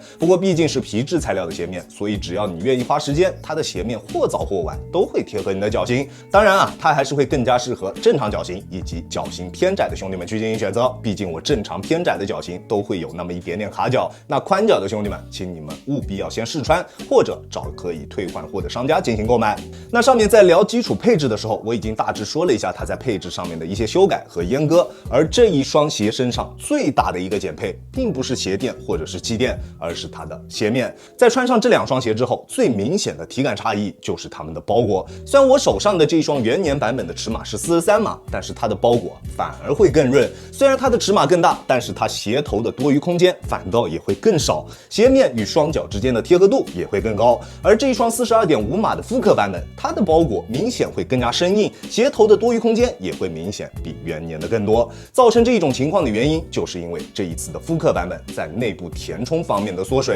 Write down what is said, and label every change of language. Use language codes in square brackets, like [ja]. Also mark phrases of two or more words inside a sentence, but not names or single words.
[zh] 不過畢竟是皮質材料的鞋面，所以只要你願意花時間，它的鞋面或早或晚都會貼合你的腳型。當然啊，它還是會更加適合正常腳型以及腳型偏窄的兄弟們去進行選擇。畢竟我正常偏窄的腳型都會有那麼一點點卡腳，那寬腳的兄弟們，請你們務必要先試穿，或者找可以退換貨的商家進行購買。那上面在聊基礎配置的時候，我已經大致說了一下它在配置上面的一些修改和閹割。而這一雙鞋身上最大的一個減配，並不是鞋墊或者是氣墊，而是它的鞋面。在穿上這2雙鞋之後，最明顯的體感差異就是它們的包裹。雖然我手上的這一雙元年版本的尺碼是43碼，但是它的包裹反而會更潤。雖然它的尺碼更大，但是它鞋頭的多餘空間反倒也會更少，鞋面與雙腳之間的貼合度也會更高。而這一雙42.5碼的復刻版本，它的包裹明顯會更加生硬，鞋頭的多餘空間也會明顯比元年的更多。造成這一種情況的原因，就是因為這一次的復刻版本在內部填充方面的縮水。